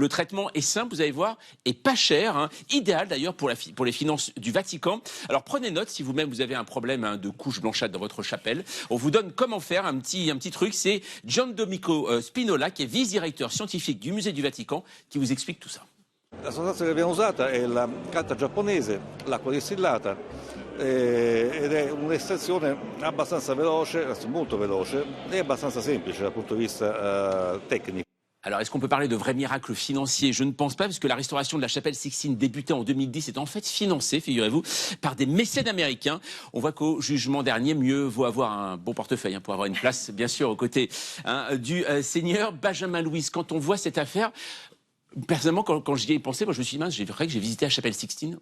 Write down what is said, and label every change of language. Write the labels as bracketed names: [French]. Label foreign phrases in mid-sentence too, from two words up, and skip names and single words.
[French] Le traitement est simple, vous allez voir, et pas cher, idéal d'ailleurs pour les finances du Vatican. Alors prenez note si vous-même vous avez un problème de couche blanchâtre dans votre chapelle. On vous donne comment faire, un petit truc. C'est Gian Domenico Spinola, qui est vice-directeur scientifique du musée du Vatican, qui vous explique tout ça. [Italian] La sostanza che abbiamo usata è la carta giapponese, l'acqua distillata ed è un'estrazione abbastanza veloce, molto veloce e abbastanza semplice dal punto di vista tecnico. [French] Alors, est-ce qu'on peut parler de vrais miracles financiers? Je ne pense pas, parce que la restauration de la chapelle Sixtine débutée en 2010 est en fait financée, figurez-vous, par des mécènes américains. On voit qu'au jugement dernier, mieux vaut avoir un bon portefeuille pour avoir une place, bien sûr, aux côtés du Seigneur. Benjamin Louis, quand on voit cette affaire... Personnellement, quand j'y ai pensé, moi, je me suis dit, c'est vrai que j'ai visité la chapelle Sixtine.